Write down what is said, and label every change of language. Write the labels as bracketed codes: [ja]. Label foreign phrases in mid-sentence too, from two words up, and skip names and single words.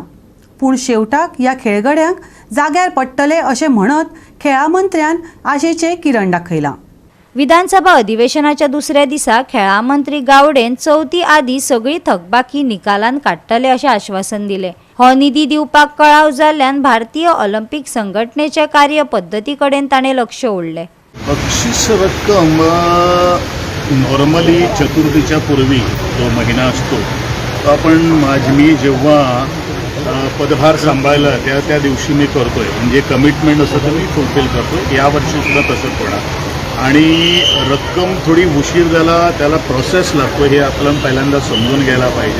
[kok] पूण शेवटाक ह्या खेळगड्यांक जाग्यार पडटले अशें म्हणत खेळा मंत्र्यान आशेचें किरण दाखयलां. विधानसभा अधिवेशनाच्या दुसऱ्या दिसा खेळा मंत्री गावडेन चवथी आदीं सगळी थकबाकी निकालान काडटले अशें आश्वासन दिलें. हो निधी दिवपाक कळाव जाल्ल्यान भारतीय ऑलिंपिक संघटनेचे कार्यपद्दती कडेन ताणें लक्ष ओडलें. [mr] बक्षीस रक्कम नॉर्मली चतुर्थीच्या पूर्वी जो महिना असतो तो आपण मी जेव्हा पदभार सांभाळला त्या दिवशी मी करतोय, म्हणजे कमिटमेंट असं तर मी फुलफिल करतोय. यावर्षी सुद्धा तसंच होणार. आणि रक्कम थोडी उशीर झाला, त्याला प्रोसेस लागतो हे आपल्याला पहिल्यांदा समजून घ्यायला पाहिजे.